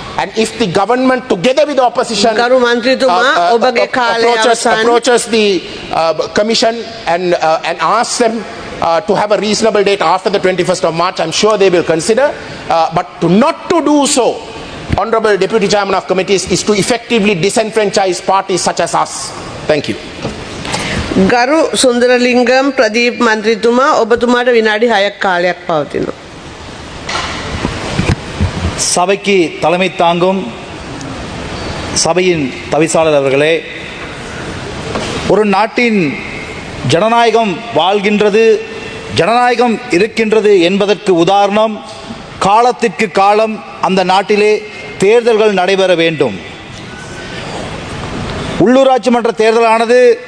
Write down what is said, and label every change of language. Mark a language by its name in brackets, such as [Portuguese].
[English] And if the government, together with the opposition, approaches the Commission and asks them to have a reasonable date after the 21st of March, I'm sure they will consider. But not to do so, Honourable Deputy Chairman of Committees, is to effectively disenfranchise parties such as us. Thank you. [Sinhala] ගරු සුන්දරලිංගම් ප්‍රදීප් මන්ත්‍රීතුමා, ඔබතුමාට විනාඩි 6ක් කාලයක් පවතිනවා. [Tamil] சபைக்கு தலைமை தாங்கும் சபையின் தவிசாளர் அவர்களே, ஒரு நாட்டின் ஜனநாயகம் வாழ்கின்றது, ஜனநாயகம் இருக்கின்றது என்பதற்கு உதாரணம், காலத்திற்கு காலம் அந்த நாட்டிலே தேர்தல்கள் நடைபெற வேண்டும். உள்ளூராட்சி மன்ற தேர்தலானது